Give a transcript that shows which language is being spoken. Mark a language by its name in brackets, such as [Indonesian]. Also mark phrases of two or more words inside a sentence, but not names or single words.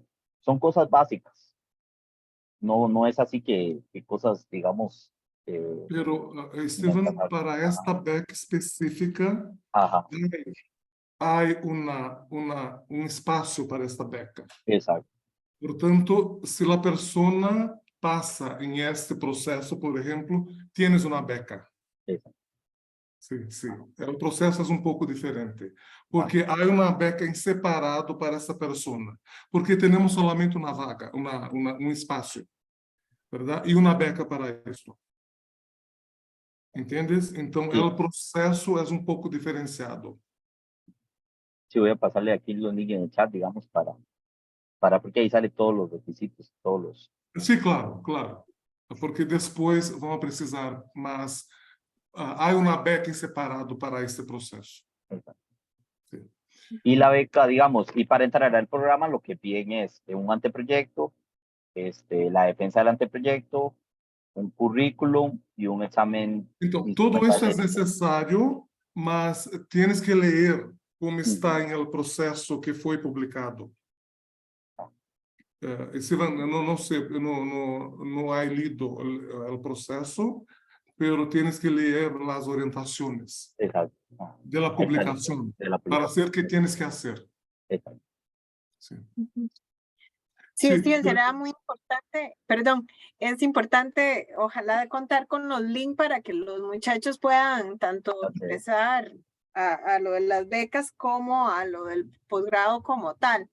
[Spanish] Son cosas básicas. No es así que cosas, digamos. Pero, Steven, para esta beca específica, Ajá, hay un espacio para esta beca. exacto. [Portuguese] Portanto, se a pessoa passa em este processo, por exemplo, tienes uma beca. [Spanish] Exacto. [Portuguese] Sim, sim. O processo é um pouco diferente, porque há uma beca em separado para essa pessoa, porque temos somente uma vaga, espaço, verdade? E uma beca para isso. ¿Entendes? Então, [Spanish] Sí. [Portuguese] o processo é um pouco diferenciado. [Spanish] Sí, voy a pasarle aquí los links en el chat, digamos, porque ahí sale todos los requisitos, todos los. [Portuguese] Sim, claro, claro. Porque depois vamos precisar, mas há uma beca em separado para este processo. [Spanish] Sí. Y la beca, digamos, y para entrar al programa lo que piden es un anteproyecto, la defensa del anteproyecto, un currículum y un examen. [Portuguese] Então, tudo isso é necessário, mas [Spanish] tienes que [Portuguese] ler como está em el processo que foi publicado. Steven, não sei, não há lido o processo, [Spanish] pero tienes que [Portuguese] ler as orientações. [Spanish] Exacto. de la publicación, de la para publicación. hacer qué tienes que hacer. Exacto. Sí. Sí, Sí, Steven, será muy importante, perdón, es importante, ojalá contar con los links para que los muchachos puedan tanto ingresar a lo de las becas como a lo del posgrado como tal.